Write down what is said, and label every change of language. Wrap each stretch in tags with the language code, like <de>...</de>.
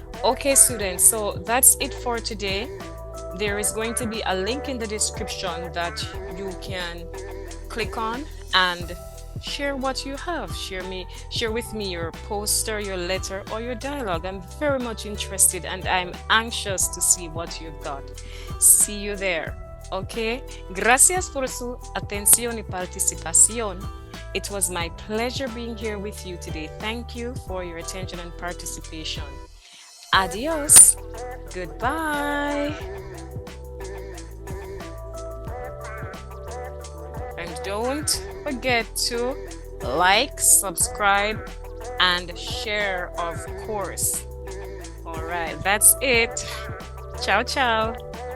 <en>Okay, students, so that's it for today. There is going to be a link in the description that you can click on and share what you have. Share with me your poster, your letter, or your dialogue. I'm very much interested and I'm anxious to see what you've got. See you there. Okay?</en> <es>Gracias por su atención y participación.</es> <en>It was my pleasure being here with you today. Thank you for your attention and participation. Adios. Goodbye. And don't forget to like, subscribe, and share, of course. All right, that's it. Ciao, ciao.</en>